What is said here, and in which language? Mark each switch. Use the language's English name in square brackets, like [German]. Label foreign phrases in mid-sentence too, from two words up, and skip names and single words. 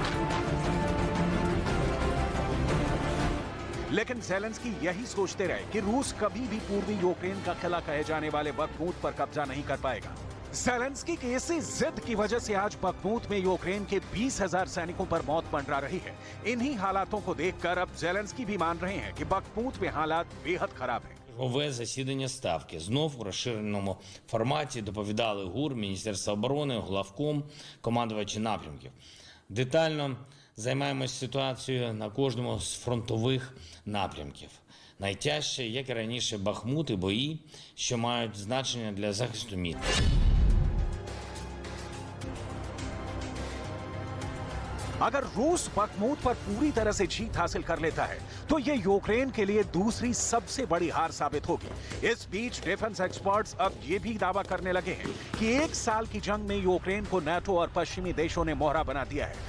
[Hindi] लेकिन जेलेंस्की यही सोचते रहे कि रूस कभी भी पूर्वी यूक्रेन का किला कहे जाने वाले बखमूत पर कब्जा नहीं कर पाएगा। जेलेंस्की की इसी जिद की वजह से आज बखमूत में यूक्रेन के 20,000 सैनिकों पर मौत मंडरा रही है। इन्हीं हालातों को देखकर अब जेलेंस्की भी मान रहे हैं कि बखमूत में हालात बेहद खराब हैं। [Ukrainian] Чергове засідання Ставки. Знов у розширеному форматі доповідали ГУР, Міністерство оборони, главком, командувачі напрямків. Детально займаємось ситуацією на кожному з фронтових напрямків. Найтяжче, як і раніше, Бахмут і бої, що мають значення для захисту міста. [Hindi] अगर रूस बखमूत पर पूरी तरह से जीत हासिल कर लेता है तो ये यूक्रेन के लिए दूसरी सबसे बड़ी हार साबित होगी। इस बीच [English] defence experts [Hindi] अब ये भी दावा करने लगे हैं कि 1 साल की जंग में यूक्रेन को नाटो और पश्चिमी देशों ने मोहरा बना दिया है।